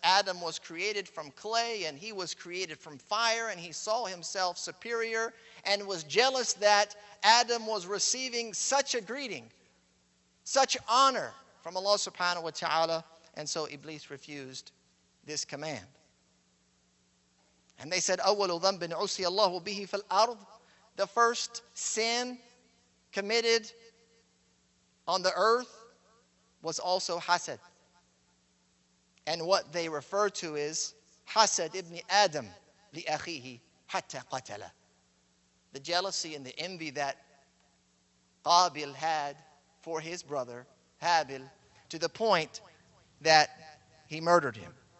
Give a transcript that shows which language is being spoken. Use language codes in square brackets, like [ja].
[en] Adam was created from clay and he was created from fire, and he saw himself superior and was jealous that Adam was receiving such a greeting, such honor from Allah subhanahu wa ta'ala, and so Iblis refused this command. And they said, [ar] أَوَّلُ ذَنْبٍ عُصِيَ اللَّهُ بِهِ فِي الْأَرْضِ. [en] The first sin committed on the earth was also hasad. And what they refer to is [ar] hasad ibn Adam li akhihi hatta qatala. [en] The jealousy and the envy that Qabil had for his brother Habil, to the point that he murdered him.